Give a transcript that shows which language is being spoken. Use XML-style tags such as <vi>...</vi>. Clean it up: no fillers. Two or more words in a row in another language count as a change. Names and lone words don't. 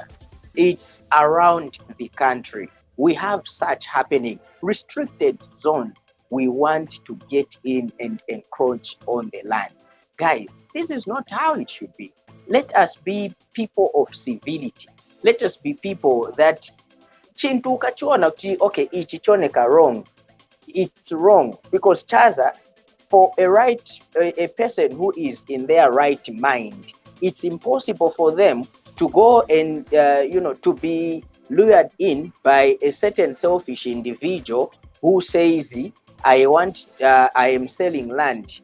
<en>It's around the country. We have such happening. Restricted zones. We want to get in and encroach on the land. Guys, this is not how it should be. Let us be people of civility. Let us be people that</en> <ny>chintu ukachiona okay, ichi choneka wrong.</ny> <en>It's wrong, because Chaza, for a person who is in their right mind, it's impossible for them to go and to be lured in by a certain selfish individual who says, I am selling land.</en>